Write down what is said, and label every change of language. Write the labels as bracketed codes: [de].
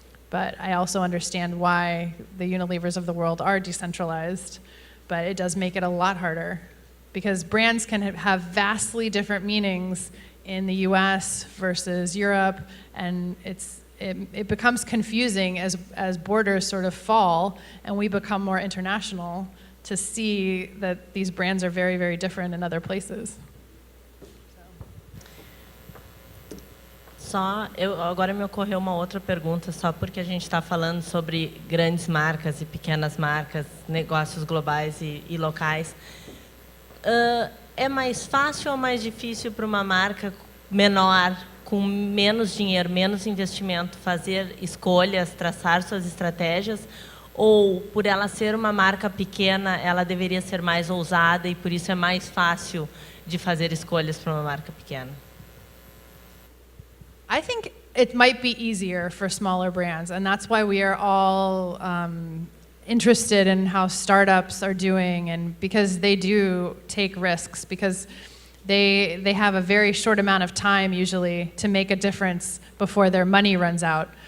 [en] But I also understand why the Unilevers of the world are decentralized, but it does make it a lot harder because brands can have vastly different meanings in the US versus Europe, and it becomes confusing as borders sort of fall and we become more international to see that these brands are very, very different in other places. [pt] Agora me ocorreu uma outra pergunta, só porque a gente está falando sobre grandes marcas e pequenas marcas, negócios globais e locais. É mais fácil ou mais difícil para uma marca menor, com menos dinheiro, menos investimento, fazer escolhas, traçar suas estratégias? Ou, por ela ser uma marca pequena, ela deveria ser mais ousada e por isso é mais fácil de fazer escolhas para uma marca pequena? [en] I think it might be easier for smaller brands, and that's why we are all interested in how startups are doing, and because they do take risks, because they have a very short amount of time usually to make a difference before their money runs out.